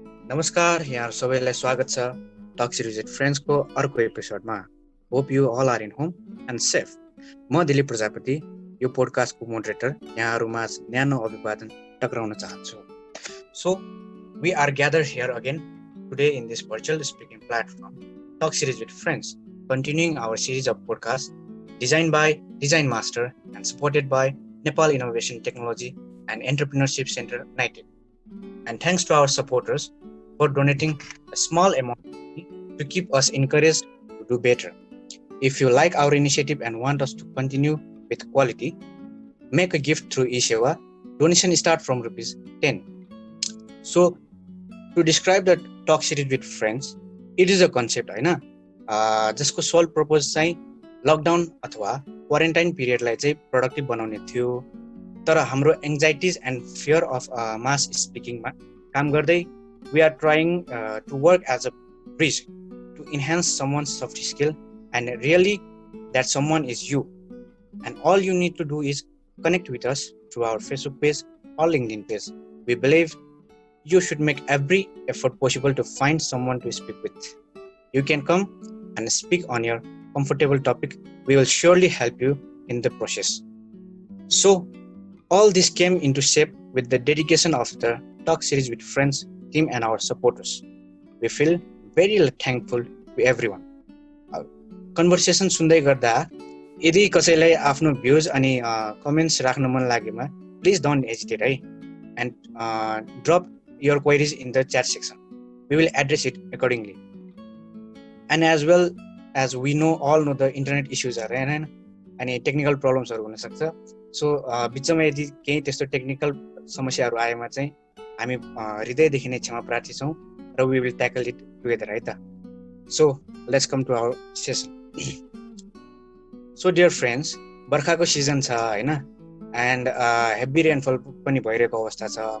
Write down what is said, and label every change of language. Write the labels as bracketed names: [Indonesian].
[Nepali] नमस्कार, यहाँ सबैलाई स्वागत छ टक सिरिज विथ फ्रेन्ड्सको अर्को एपिसोडमा। [English] Hope you all are in home and safe. [Nepali] म दिलीप प्रजापति, यो पोडकास्टको मोडरेटर, यहाँहरूमा न्यानो अभिवादन टक्राउन चाहन्छु। So we are gathered here again [English] today in this virtual speaking platform, Talk Series with Friends, continuing our series of podcasts designed by Design Master and supported by Nepal Innovation Technology and Entrepreneurship Center, NITEC. And thanks to our supporters for donating a small amount of money to keep us encouraged to do better. If you like our initiative and want us to continue with quality, make a gift through eSeva. Donation start from ₹10. So, to describe the [Nepali] talk series with friends, [English] it is a concept [Nepali] होइन, जसको sole purpose चाहिँ lockdown अथवा quarantine पिरियडलाई चाहिँ productive बनाउने थियो। तर हाम्रो [English] anxieties and fear of mass स्पिकिङमा [Nepali] काम गर्दै [English] We are trying to work as a bridge to enhance someone soft skill and really that someone is you. And all you need to do is connect with us [Nepali] through our Facebook page [English] or LinkedIn page. We believe you should make every effort possible to find someone to speak with. You can come and speak on your comfortable topic. We will surely help you in the process. So, all this came into shape with the dedication of the Talk Series with Friends team and our supporters. We feel very thankful to everyone. [Nepali] Conversation सुन्दै गर्दा यदि कसैलाई आफ्नो भ्यूज अनि comments राख्न मन लागेमा [English] please don't hesitate, right? And drop your queries in the chat section. We will address it accordingly. And as well as we all know the internet issues are and technical problems are [Nepali] हुन सक्छ. So बिचमा यदि केही त्यस्तो technical समस्याहरू आएमा चाहिँ हामी हृदयदेखि नै क्षमा प्रार्थी छौँ र [English] we will tackle it together, [Nepali] है त? [English] So let's come to our session. [Nepali] So dear friends, बर्खाको सिजन छ होइन, एन्ड हेभी रेनफल पनि भइरहेको अवस्था छ।